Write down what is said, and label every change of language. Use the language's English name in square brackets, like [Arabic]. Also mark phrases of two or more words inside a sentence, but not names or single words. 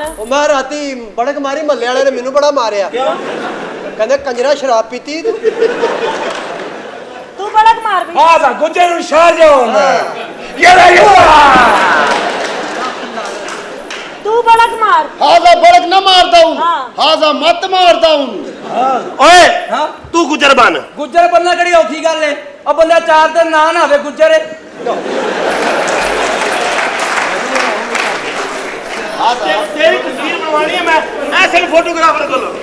[Punjabi] ਉਹ ਮੈਂ ਰਾਤੀ ਬੜਕ ਮਾਰੀ ਮੱਲੇ ਵਾਲੇ ਨੇ ਮੈਨੂੰ ਬੜਾ ਮਾਰਿਆ ਕਹਿੰਦੇ ਕੰਜਰਾ ਸ਼ਰਾਬ ਪੀਤੀ ਤੂੰ ਤੂੰ ਬੜਕ ਮਾਰ ਬਈ ਹਾਂ ਤਾਂ ਗੁੱਜਰ ਨੂੰ ਸ਼ਹਿਰ ਜਾਉਂਦਾ ਤੂੰ ਬੜਕ ਮਾਰ [Hindi] हाजा बड़क न मारता हूँ हाँ। हाजा मत मारता हूँ [Punjabi] ਓਏ ਤੂੰ ਗੁਜਰ ਬਣ ਗੁੱਜਰ ਬੰਨਾ ਕਿਹੜੀ ਔਖੀ ਗੱਲ ਏ ਉਹ ਬੰਦਾ 4 ਦਿਨ ਨਾ ਨਹਾਵੇ ਗੁੱਜਰ ਤੇਰੀ ਤਸਵੀਰ ਬਣਵਾਣੀ ਹੈ ਮੈਂ ਐਸੇ ਫੋਟੋਗ੍ਰਾਫਰ ਕੋਲ